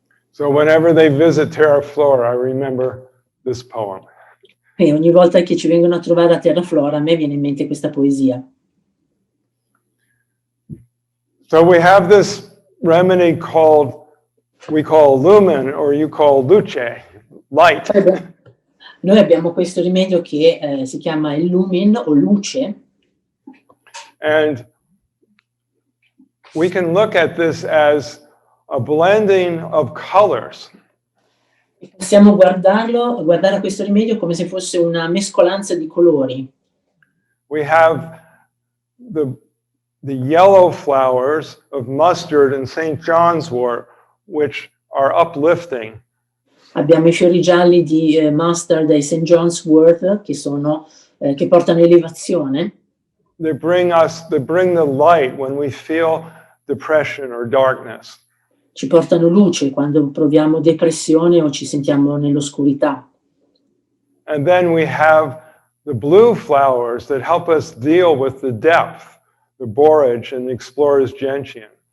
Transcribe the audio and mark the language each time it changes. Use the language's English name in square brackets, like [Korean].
[English] So whenever they visit Terra Flora, I remember this poem. [Italian] E ogni volta che ci vengono a trovare a Terra Flora, a me viene in mente questa poesia. [English] So we have this remedy we call lumen, or you call luce, light. [Italian] Noi abbiamo questo rimedio che si chiama il lumin o luce. [English] And we can look at this as a blending of colors. [Italian] Possiamo guardare a questo rimedio come se fosse una mescolanza di colori. [English] We have the yellow flowers of mustard and St. John's wort, which are uplifting. [Italian] Abbiamo i fiori gialli di mustard e St. John's wort che portano elevazione. [English] They bring the light when we feel depression or darkness. [Italian] Ci portano luce quando proviamo depressione o ci sentiamo nell'oscurità. [English] And then we have the blue flowers that help us deal with the depth, the borage and the explorer's gentian.